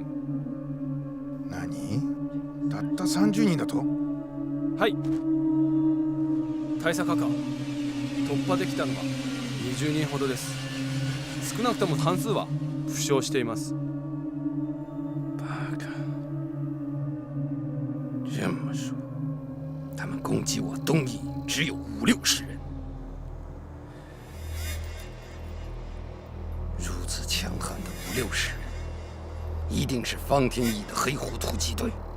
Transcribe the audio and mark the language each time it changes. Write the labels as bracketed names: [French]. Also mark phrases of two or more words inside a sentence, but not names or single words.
[Japanese] 何？たった30人だと？はい。大佐閣下、突破できたのは20人ほどです。少なくとも半数は負傷しています。 [Chinese] 巴卡，这么说，他们攻击我东营只有50-60人。如此强悍的50-60人，一定是方天翼的黑虎突击队。